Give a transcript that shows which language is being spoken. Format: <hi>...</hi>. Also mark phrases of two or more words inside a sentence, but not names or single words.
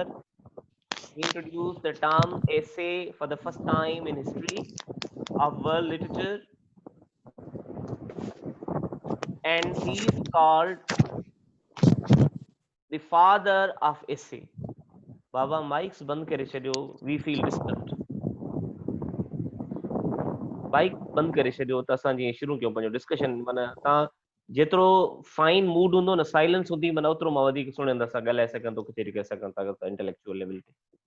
<en>He introduced the term essay for the first time in history of world literature, and he is called the father of essay.</en> <sd>Baba, mics बंद करे छॾियो.</sd> <en>We feel disturbed.</en> <sd>माइक बंद करे छॾियो त असां जीअं शुरू कयूं पंहिंजो डिस्कशन. माना तव्हां जेतिरो</sd> <en>fine mood</en> <sd>हूंदो न, साइलेंस हूंदी, माना ओतिरो मां वधीक सुठे सां ॻाल्हाए सघां थो, कचहरी करे सघां था</sd> <en>intellectual level</en> <sd>ते.</sd>